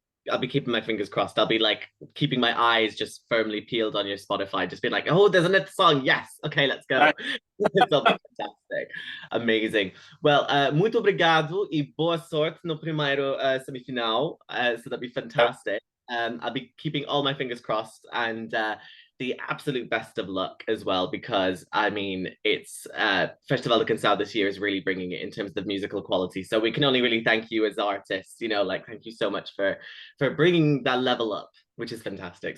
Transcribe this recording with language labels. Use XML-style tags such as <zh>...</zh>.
<en>I'll be keeping my fingers crossed. I'll be like keeping my eyes just firmly peeled on your Spotify, just being like, oh, there's another song. Yes. Okay, let's go. It'll be fantastic. Amazing.</en> <pt>Well, muito obrigado e boa sorte no primeiro semifinal.</pt> <en>So that'd be fantastic. I'll be keeping all my fingers crossed, and the absolute best of luck as well, because I mean, it's Festival de Canção this year is really bringing it in terms of musical quality. So we can only really thank you as artists, you know, like thank you so much for bringing that level up, which is fantastic.</en>